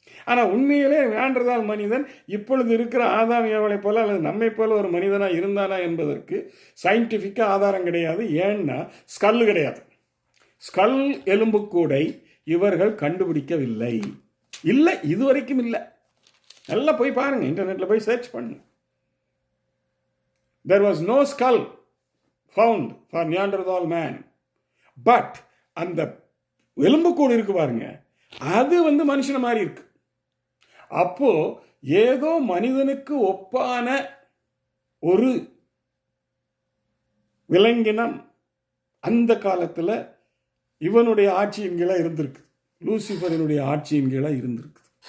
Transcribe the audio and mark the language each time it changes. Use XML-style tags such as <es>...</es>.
<ta>ஆனால் உண்மையிலே நியாண்டர்தால் மனிதன் இப்பொழுது இருக்கிற ஆதாம் ஏவாளை போல அல்லது நம்மை போல ஒரு மனிதனாக இருந்தானா என்பதற்கு சயின்டிஃபிக்காக ஆதாரம் கிடையாது. ஏன்னா ஸ்கல் கிடையாது. ஸ்கல் எலும்புக்கூடை இவர்கள் கண்டுபிடிக்கவில்லை. இல்லை, இதுவரைக்கும் இல்லை. நல்லா போய் பாருங்க, இன்டர்நெட்டில் போய் சர்ச் பண்ணுங்க.</ta> <en>There was no skull found for Neanderthal man.</en> <ta>But அந்த எலும்புக்கூடு இருக்கு பாருங்க, அது மனுஷன மாதிரி இருக்கு. அப்போ ஏதோ மனிதனுக்கு ஒப்பான ஒரு விலங்கினம் அந்த காலத்தில் இவனுடைய ஆட்சியின் கீழே இருந்திருக்கு, லூசிஃபரினுடைய ஆட்சியின் கீழே இருந்திருக்கு.</ta>